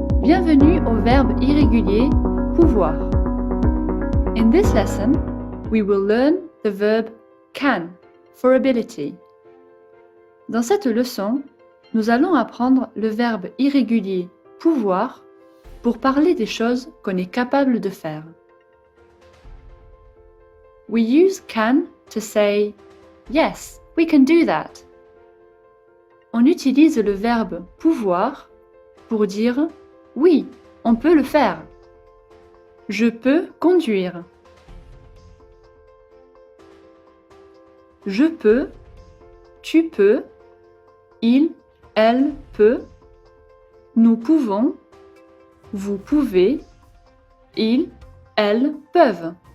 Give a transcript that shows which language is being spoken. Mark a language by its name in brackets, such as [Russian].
[French] Bienvenue au verbe irrégulier pouvoir. [English] In this lesson, we will learn the verb can for ability. [French] Dans cette leçon, nous allons apprendre le verbe irrégulier pouvoir pour parler des choses qu'on est capable de faire. [English] We use can to say yes, we can do that. [French] On utilise le verbe pouvoir pour dire oui, on peut le faire. Je peux conduire. Je peux, tu peux, il, elle peut, nous pouvons, vous pouvez, ils, elles peuvent.